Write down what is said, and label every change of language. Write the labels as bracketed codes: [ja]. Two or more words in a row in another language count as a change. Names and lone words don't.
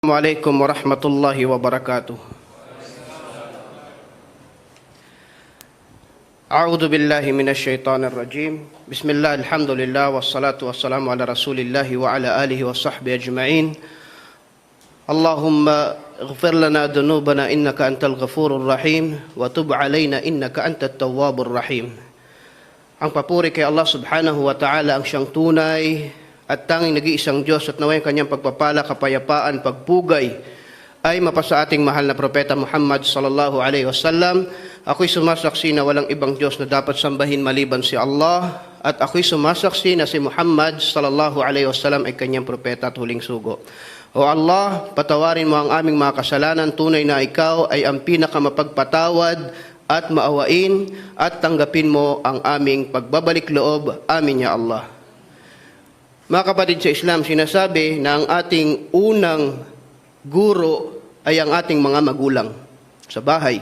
[ar] السلام عليكم ورحمة الله وبركاته. أعوذ بالله من الشيطان الرجيم. بسم الله، الحمد لله، والصلاة والسلام على رسول الله وعلى آله وصحبه أجمعين. اللهم اغفر لنا ذنوبنا إنك أنت الغفور الرحيم وتب علينا إنك أنت التواب الرحيم. [tl] Ang papuri kay Allah [ar] سبحانه وتعالى, [tl] ang siyang tunay at tanging nag-iisang Diyos, at naway kanyang pagpapala, kapayapaan, pagpugay ay mapasa ating mahal na propeta Muhammad [ar] صلى الله عليه وسلم. [tl] Ako'y sumasaksi na walang ibang Diyos na dapat sambahin maliban si Allah, at ako'y sumasaksi na si Muhammad [ar] صلى الله عليه وسلم [tl] ay kanyang propeta at huling sugo. O Allah, patawarin mo ang aming mga kasalanan, tunay na ikaw ay ang pinakamapagpatawad at maawain, at tanggapin mo ang aming pagbabalik loob. [ar] آمين يا الله. [tl] Mga kapatid sa Islam, sinasabi na ang ating unang guro ay ang ating mga magulang sa bahay.